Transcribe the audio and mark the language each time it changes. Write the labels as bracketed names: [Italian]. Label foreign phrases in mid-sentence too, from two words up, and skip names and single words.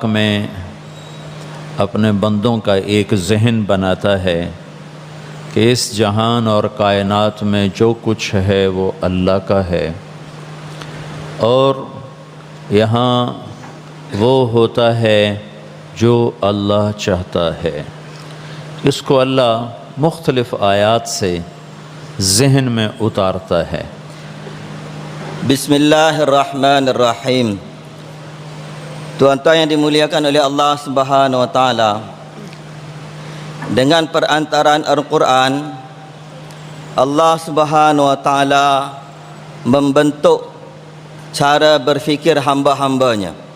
[Urdu] میں اپنے بندوں کا ایک ذہن بناتا ہے کہ اس جہان اور کائنات میں جو کچھ ہے وہ اللہ کا ہے اور یہاں وہ ہوتا ہے جو اللہ چاہتا ہے. اس کو اللہ مختلف آیات سے ذہن میں اتارتا ہے. [Arabic] Bismillahirrahmanirrahim. [Indonesian] Tuan-tuan yang dimuliakan oleh Allah [Arabic] سبحانه وتعالى, [Indonesian] dengan perantaraan Al-Quran, Allah [Arabic] سبحانه وتعالى [Indonesian] membentuk cara berfikir hamba-hambanya